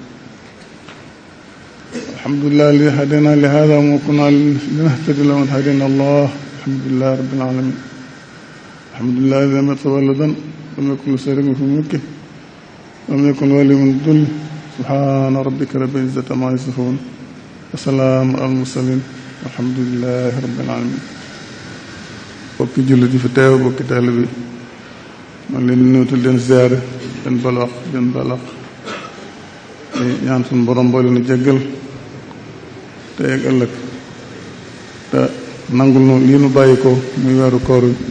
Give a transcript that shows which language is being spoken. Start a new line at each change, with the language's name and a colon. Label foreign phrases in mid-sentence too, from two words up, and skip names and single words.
Arabic: الحمد لله الذي هدانا لهذا وما كنا لنهتدي لولا أن هدانا الله. الحمد لله رب العالمين. الحمد لله الذي لم يتخذ ولدا ولم يكن له شريك في ملكه ولم يكن ولي من الذل. سبحان ربك رب العزة عما يصفون وسلام على المرسلين والحمد لله رب العالمين.
Wolof: bokki jullit yi fi teew bokki taalibe bi man leen nuyu te leen ziyaare leen balaq ñaan suñu borom boo leen jéggal te ak ëllëg te nangul nu lii nu bàyyi ko muy weeru koor